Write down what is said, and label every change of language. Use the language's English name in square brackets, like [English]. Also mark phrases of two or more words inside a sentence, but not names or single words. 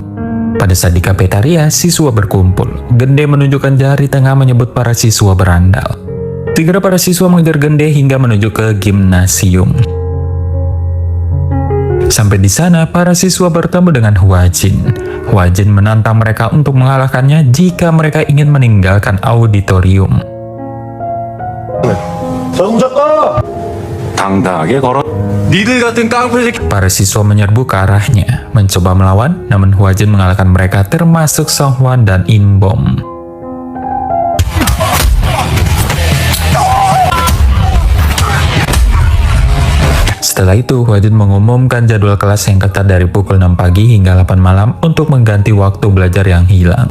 [Indonesian] Pada saat di kafetaria, siswa berkumpul. Gende menunjukkan jari tengah menyebut para siswa berandal. Segera para siswa mengejar Gende hingga menuju ke gimnasium. Sampai di sana, para siswa bertemu dengan Hwajin. Hwajin menantang mereka untuk mengalahkannya jika mereka ingin meninggalkan auditorium. [Korean] 자동작가! 당당하게 걸어. 니들 같은 깡패 새끼. [Indonesian] Para siswa menyerbu ke arahnya, mencoba melawan, namun Hwajin mengalahkan mereka termasuk Songhwan dan Inbom. Setelah itu, Hwajin mengumumkan jadwal kelas yang ketat dari pukul 6 pagi hingga 8 malam untuk mengganti waktu belajar yang hilang.